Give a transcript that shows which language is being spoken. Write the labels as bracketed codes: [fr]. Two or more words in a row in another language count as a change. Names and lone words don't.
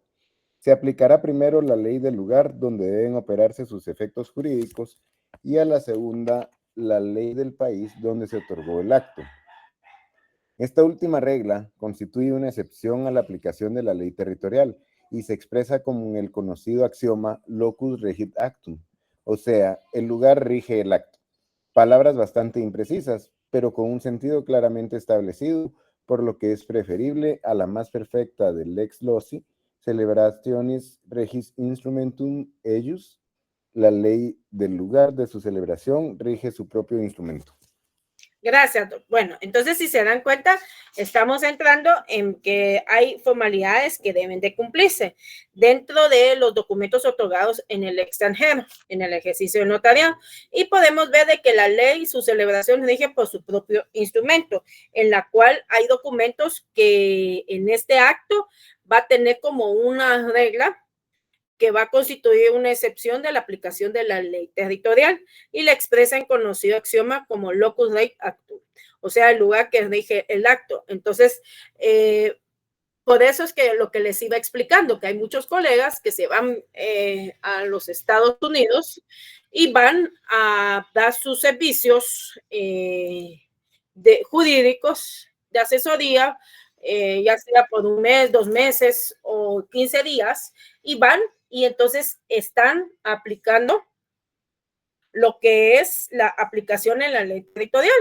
[es] Se aplicará primero la ley del lugar donde deben operarse sus efectos jurídicos y a la segunda la ley del país donde se otorgó el acto. Esta última regla constituye una excepción a la aplicación de la ley territorial y se expresa como en el conocido axioma [la] locus regit actum, [es] o sea, el lugar rige el acto. Palabras bastante imprecisas, pero con un sentido claramente establecido, por lo que es preferible a la más perfecta del [la] lex loci, celebrationis regis instrumentum eius, [es] la ley del lugar de su celebración rige su propio instrumento. Gracias. Bueno, entonces si se dan cuenta, estamos entrando en que hay formalidades que deben de cumplirse dentro de los documentos otorgados en el extranjero, en el ejercicio de notariado. Y podemos ver de que la ley, su celebración rige por su propio instrumento, en la cual hay documentos que en este acto va a tener como una regla que va a constituir una excepción de la aplicación de la ley territorial y la expresa en conocido axioma como [la] locus rei actum, [es] o sea, el lugar que rige el acto. Entonces, por eso es que lo que les iba explicando, que hay muchos colegas que se van a los Estados Unidos y van a dar sus servicios jurídicos de asesoría, ya sea por un mes, 2 meses o 15 días, y van y entonces están aplicando lo que es la aplicación en la ley territorial.